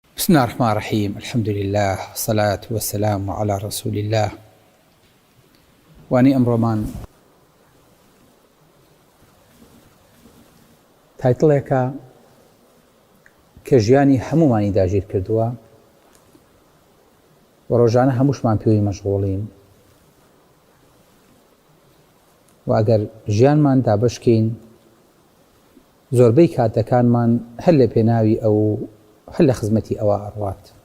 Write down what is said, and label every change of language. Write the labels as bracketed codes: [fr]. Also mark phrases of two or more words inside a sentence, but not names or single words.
[ar] بسم الله الرحمن الرحيم. الحمد لله والصلاة والسلام على رسول الله. [ckb] واني أمرمان تایتڵێکە کە ژیانی هەمومانی داگیر کردووە و ڕۆژانە هەمووشمان پێوی مەشغوڵین و ئەگەر ژیانمان دابشکەین زۆربەی کاتەکانمان هەر لە پێناوی ئەو هەر لە خزمەتی ئەوە ئەڕوات.